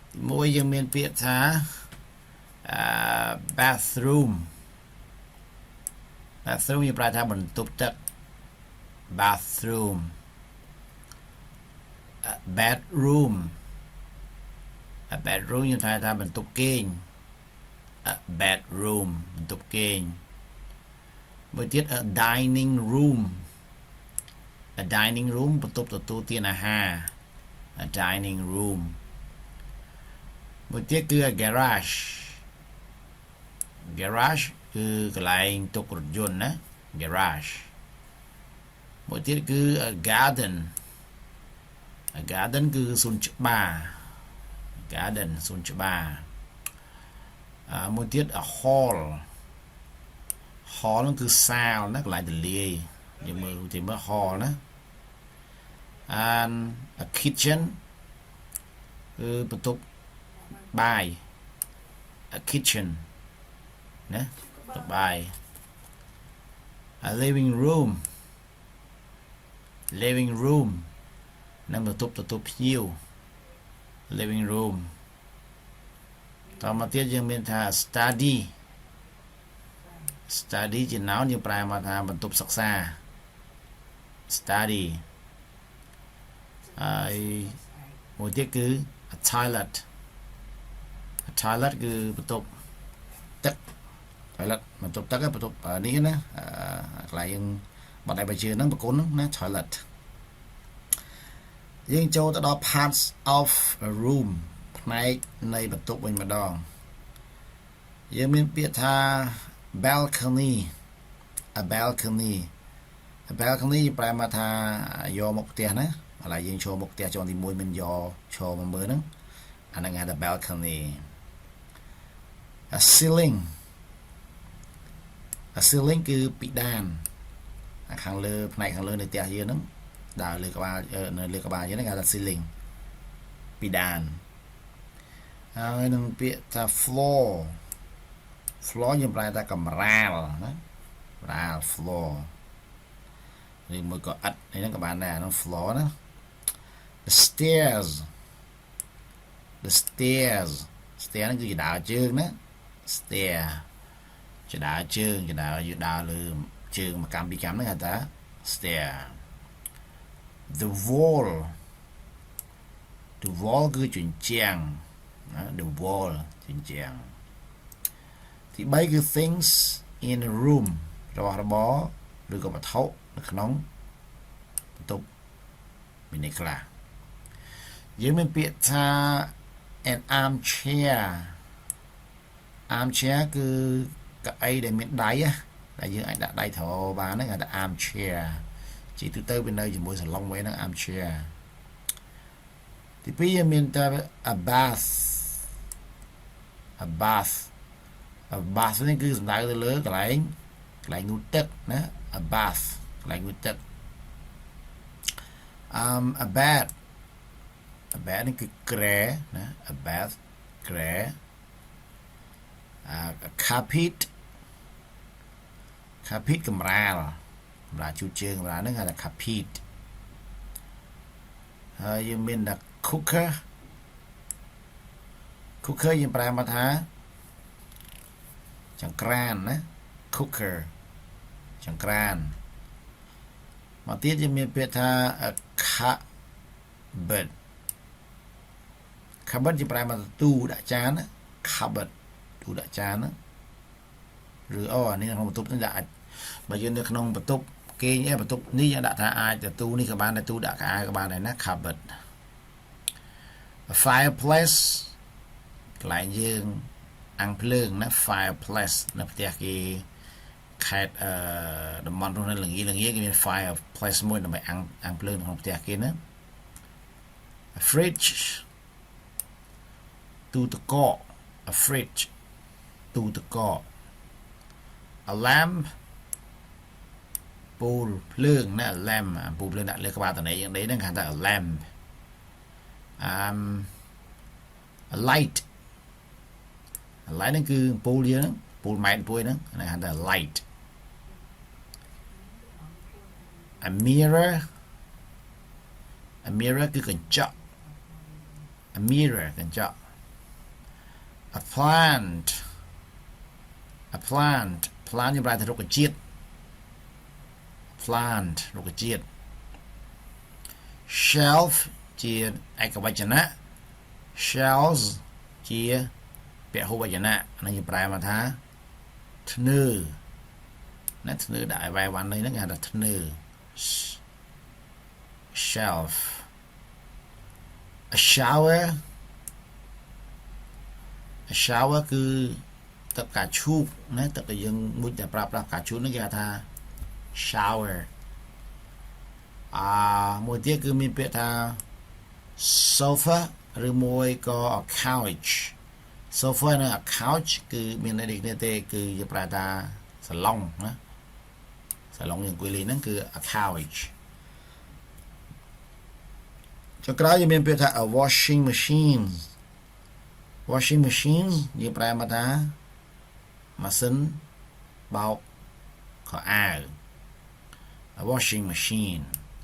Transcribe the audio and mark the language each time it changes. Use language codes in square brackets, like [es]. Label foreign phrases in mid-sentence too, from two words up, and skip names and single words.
[km] មួយយើងមានពាក្យថា bathroom យើងប្រើថាបន្ទប់ទឹក [en] bathroom bedroom [km] យើងប្រើថាបន្ទប់គេង bedroom បន្ទប់គេងមួយទៀត [en] dining room [km] បន្ទប់ទទួលទានអាហារ [en] dining room [km] មួយទៀតគឺ garage គឺកន្លែងទុករថយន្តណា garage មួយទៀតគឺ garden គឺសួនច្បារ សួនច្បារមួយទៀត hall ហ្នឹងគឺសាលណាកន្លែងទលាយយើងមើល hall ណា [en] and a kitchen [km] គឺបន្ទប់បាយ [en] a kitchen [km] ណាបន្ទប់បាយ [en] a living room [km] នឹងបន្ទប់ទទួលភ្ញៀវ [en] living room [km] តមកទៀតយើងមានថា study ជា noun យើងប្រែមកថាបន្ទប់សិក្សា study ហើយមួយទៀតគឺ [en] a toilet [km] គឺបន្ទប់ទឹក toilet បន្ទប់ទឹកបន្ទប់នេះណាកន្លែងយើងបាត់ដៃបាយជឿហ្នឹងបកូនហ្នឹងណា toilet យើងចូលទៅដល់ [en] parts of a room [km] ផ្នែកនៃបន្ទប់វិញម្ដងយើងមានពាក្យថា balcony យើងប្រែមកថាយកមកផ្ទះណាឥឡូវយើងចូលមកផ្ទះជាន់ទី1មិនយកចូលមកមើលហ្នឹងអាហ្នឹងហៅថា [en] balcony a ceiling [km] គឺពិដានខាងលើផ្នែកខាងលើនៃផ្ទះយើងហ្នឹងដើរលើក្បាលនៅលើក្បាលយើងហ្នឹងគេថា ceiling ពិដានហើយនឹងពាក្យថា floor យើងប្រែថាកម្រាលណាfloor ឬមួយក៏ឥដ្ឋហ្នឹងក៏បានដែរហ្នឹង floor ណា [en] the stairs [km] ហ្នឹងគឺជាដើរជើងណា stair ជាដើរជើងយើងដើរលើជើងមួយកម្មពីកម្មហ្នឹងហៅថា stair [en] the wall [km] គឺជញ្ជាំងណា [en] the wall [km] ជញ្ជាំងទី3គឺ [en] things in a room [km] របស់របរឬក៏វត្ថុនៅក្នុងបន្ទប់មានន័យខ្លះយើងមានពាក្យថា [en] an armchair [km] គឺកៅអីដែលមានដៃដែលយើងអាចដាក់ដៃត្របានហ្នឹងគេថា armchair ជាទូទៅវានៅជាមួយសាឡុងវិញហ្នឹង armchair ទី2យើងមានតែ [en] a bath [km] នេះគឺសំដៅទៅលើកន្លែងងូតទឹកណា [en] a bath [km] កន្លែងងូតទឹក [en] a bed [km] នេះគឺគ្រែណា [en] a bath [km] គ្រែ [en] a carpet [km] កម្រាលជូតជើងកម្រាលហ្នឹងហៅថា carpet ហើយយើងមាន [en] the cooker [km] យើងប្រែមកថា ចង្ក្រានណា cooker ចង្ក្រានមកទៀតយើងមានពាក្យថា cupboard យើងប្រែមកទូដាក់ចានណា cupboard ទូដាក់ចានណាឬនេះក្នុងបន្ទប់នេះដាក់បើយើងនៅក្នុងបន្ទប់គេងបន្ទប់នេះយើងដាក់ថាអាចទៅទូនេះក៏បានដែរទូដាក់កៅអៅក៏បានដែរណា cupboard fireplace កន្លែងយើងអាំងភ្លើងណា fireplace នៅផ្ទះគេខេត្តតំបន់នោះនៅល្ងាគេមាន fireplace មួយដើម្បីអាំងភ្លើងក្នុងផ្ទះគេណា fridge ទូទឹកកក [en] a fridge [km] ទូទឹកកក [en] a lamp [km] ពូលភ្លើងណា lamp ពូលភ្លើងដាក់លើក្បាលតនេយ៉ាងនេះហ្នឹងគេហៅថា [en] a lamp a light [km] ហ្នឹងគឺពូលយើងហ្នឹងពូលម៉ែនពួយហ្នឹងគេហៅថា light [en] a mirror [km] គឺកញ្ចក់ [en] a mirror [km] កញ្ចក់ [en] a plant plant [km] យើងប្រើថារុក្ខជាតិ plant រុក្ខជាតិ shelf ជាឯកវចនៈ shells ជាពហុវចនៈហ្នឹងយើងប្រែមកថាធ្នើណាធ្នើដាក់ឲ្យវាយវ៉ាន់នេះហ្នឹងគេហៅថាធ្នើ [en] shelf a shower [km] គឺទឹកកាឈូកណាទឹកដែលយើងមួយតែប្រើប្រាស់កាឈូកហ្នឹងគេហៅថា shower មួយទៀតគឺមានពាក្យថា sofa ឬមួយក៏ couch sofa និង couch គឺមានន័យដូចគ្នាទេគឺយើងប្រើថាសាឡុងណាសាឡុងយើងអង្គុយលេងហ្នឹងគឺ [en] a couch [km] ចុងក្រោយយើងមានពាក្យថា [en] a washing machine [km] យើងប្រែមកថាម៉ាស៊ីនបោកខោអាវ [en] a washing machine